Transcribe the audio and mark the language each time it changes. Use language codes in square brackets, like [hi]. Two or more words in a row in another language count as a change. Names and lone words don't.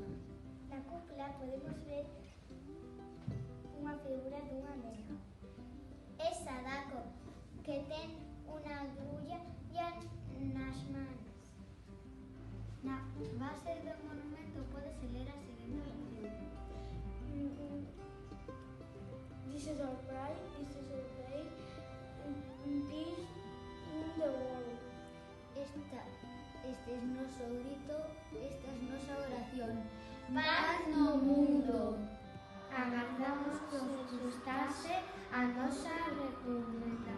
[gl] Na cúpula podemos ver unha figura dunha nena. É Sadako, que ten unha grulla nas manos. Na base do monumento pódese ler a seguinte oración: [en] This is our pride, this is our day, peace in the world. [es] Este es [gl] noso grito, [es] esta es [gl] nosa oración. Paz no mundo. Agardamos que os gustase a nosa repugnancia.